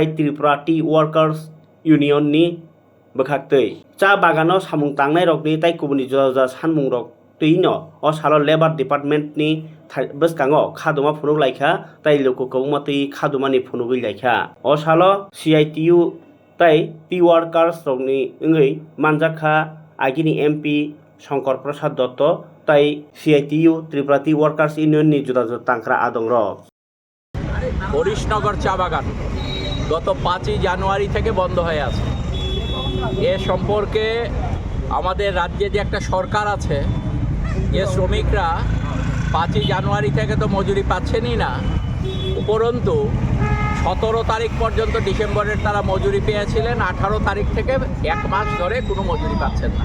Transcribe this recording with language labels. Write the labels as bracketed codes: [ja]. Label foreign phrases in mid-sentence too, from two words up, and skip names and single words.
[trp] त्रिपुरा टी वर्कर्स यूनियन नि बखाक्तै चा बागानो सामुं तांनाय रकनि ताई कुबुनि जुदा सानमुं रक तैनो अ सालो [en] labour department [trp] नि बसकांगो खादुमा फुनुग लायखा ताई लोको मतै खादुमानि फुनुगै लायखा अ सालो CITU ताई [en] tea workers [trp] रकनि इंगै मानजाखा आगिनी MP शंकर प्रसाद दत्त ताई CITU त्रिपुरा टी वर्कर्स यूनियन नि जुदा तांक्रा आदं रक [bn] হরিশনগর চা বাগান গত 5ই জানুয়ারি থেকে বন্ধ হয়ে আছে। এ সম্পর্কে আমাদের রাজ্যে যে একটা সরকার আছে, যে শ্রমিকরা 5ই জানুয়ারি থেকে তো মজুরি পাচ্ছেনই না, উপরন্তু 17 তারিখ পর্যন্ত ডিসেম্বরের তারা মজুরি পেয়েছিলেন, 18 তারিখ থেকে 1 মাস ধরে কোনো মজুরি পাচ্ছেন না।